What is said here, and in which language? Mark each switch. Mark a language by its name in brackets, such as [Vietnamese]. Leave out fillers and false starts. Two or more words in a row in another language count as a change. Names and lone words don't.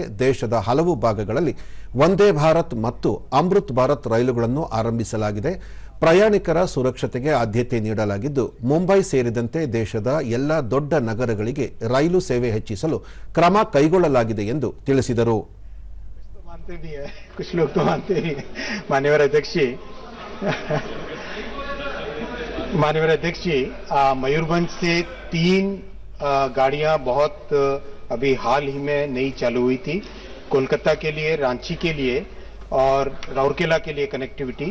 [Kannada] ದೇಶದ ಹಲವು ಭಾಗಗಳಲ್ಲಿ ವಂದೇ ಭಾರತ್ ಮತ್ತು ಅಮೃತ್ ಭಾರತ್ ರೈಲುಗಳನ್ನು ಆರಂಭಿಸಲಾಗಿದೆ. ಪ್ರಯಾಣಿಕರ ಸುರಕ್ಷತೆಗೆ ಆದ್ಯತೆ ನೀಡಲಾಗಿದ್ದು, ಮುಂಬೈ ಸೇರಿದಂತೆ ದೇಶದ ಎಲ್ಲ ದೊಡ್ಡ ನಗರಗಳಿಗೆ ರೈಲು ಸೇವೆ ಹೆಚ್ಚಿಸಲು ಕ್ರಮ ಕೈಗೊಳ್ಳಲಾಗಿದೆ ಎಂದು ತಿಳಿಸಿದರು. [Hindi] माननीय अध्यक्ष जी, मयूरभंज से 3 गाड़ियां बहुत अभी हाल ही में नई चालू हुई थी, कोलकाता के लिए, रांची के लिए और राउरकेला के लिए कनेक्टिविटी।